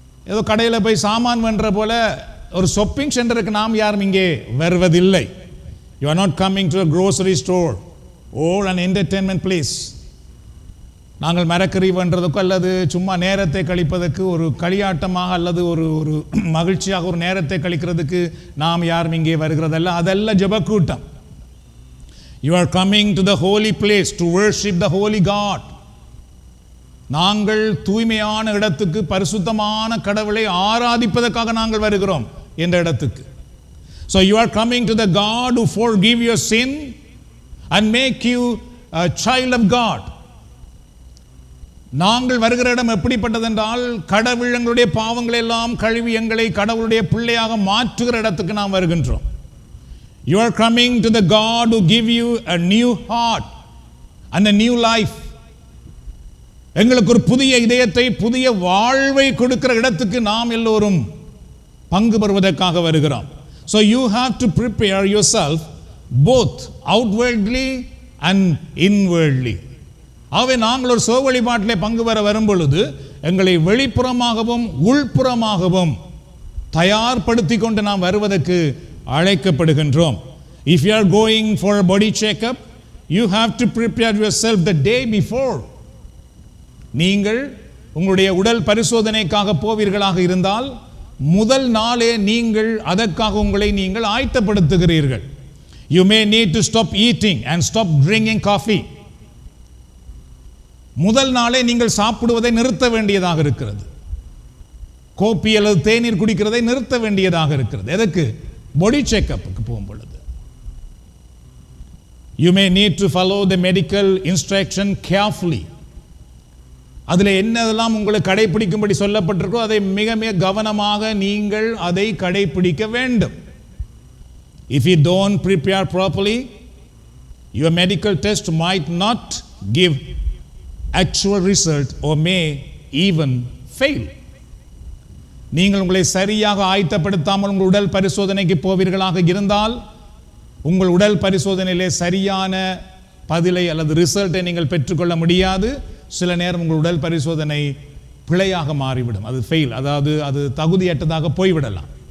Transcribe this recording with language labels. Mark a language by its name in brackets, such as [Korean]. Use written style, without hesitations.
[Tamil] ஏதோ கடையில் போய் சாமான் வென்ற போல ஒரு ஷாப்பிங் சென்டருக்கு நாம் யாரும் இங்கே வருவதில்லை. [English] You are not coming to a grocery store or an entertainment place. [Tamil] நாங்கள் மரக்கறி பண்ணுறதுக்கோ அல்லது சும்மா நேரத்தை கழிப்பதற்கு ஒரு களியாட்டமாக அல்லது ஒரு ஒரு மகிழ்ச்சியாக ஒரு நேரத்தை கழிக்கிறதுக்கு நாம் யாரும் இங்கே வருகிறதல்ல. அதெல்லாம் ஜெப கூட்டம். [English] You are coming to the holy place to worship the holy God. [Tamil] நாங்கள் தூய்மையான இடத்துக்கு, பரிசுத்தமான கடவுளை ஆராதிப்பதற்காக நாங்கள் வருகிறோம் என்ற இடத்துக்கு. [English] So you are coming to the God who forgive your sin and make you a child of God. [Tamil] நாங்கள் வருகிற இடம் எப்படிப்பட்டது என்றால், கடவுள் எங்களுடைய பாவங்களை எல்லாம் கழுவி எங்களை கடவுளுடைய பிள்ளையாக மாற்றுகிற இடத்துக்கு நாம் வருகின்றோம். [English] You are coming to the God who give you a new heart and a new life. [Tamil] எங்களுக்கு ஒரு புதிய இதயத்தை, புதிய வாழ்வை கொடுக்கிற இடத்துக்கு நாம் எல்லோரும் பங்கு பெறுவதற்காக வருகிறோம். [English] So you have to prepare yourself both outwardly and inwardly. [Tamil] ஆகவே நாங்கள் ஒரு சுப வழிபாட்டிலே பங்கு பெற வரும்பொழுது எங்களை வெளிப்புறமாகவும் உள்புறமாகவும் தயார்படுத்தி கொண்டு நாம் வருவதற்கு அழைக்கப்படுகின்றோம். [English] If you are going for a body checkup, you have to prepare yourself the day before. [Tamil] நீங்கள் உங்களுடைய உடல் பரிசோதனைக்காக போவீர்களாக இருந்தால் முதல் நாளே நீங்கள் அதற்காக உங்களை நீங்கள் ஆயத்தப்படுத்துகிறீர்கள். [English] You may need to stop eating and stop drinking coffee. [Tamil] முதல் நாளே நீங்கள் சாப்பிடுவதை நிறுத்த வேண்டியதாக இருக்கிறது. கோப்பி அல்லது தேநீர் குடிக்கிறதை நிறுத்த வேண்டியதாக இருக்கிறது. எதற்கு? பாடி செக்கப்புக்கு போகும் பொழுது. [English] You may need to follow the medical instruction carefully. [Tamil] அதில் என்னதெல்லாம் உங்களுக்கு கடைபிடிக்கும்படி சொல்லப்பட்டிருக்கோ அதை மிக மிக கவனமாக நீங்கள் அதை கடைபிடிக்க வேண்டும். [English] If you don't prepare properly, your medical test might not give actual result or may even fail. [Tamil] நீங்கள் உங்களை சரியாக ஆயத்தப்படுத்தாமல் உங்கள் உடல் பரிசோதனைக்கு போவீர்களாக இருந்தால் உங்கள் உடல் பரிசோதனையிலே சரியான பதிலை அல்லது ரிசல்ட்டை நீங்கள் பெற்றுக்கொள்ள முடியாது. சில நேரம் உங்கள் உடல் பரிசோதனை பிழையாக மாறிவிடும். அது ஃபெயில், அதாவது அது தகுதியற்றதாக போய்விடலாம்.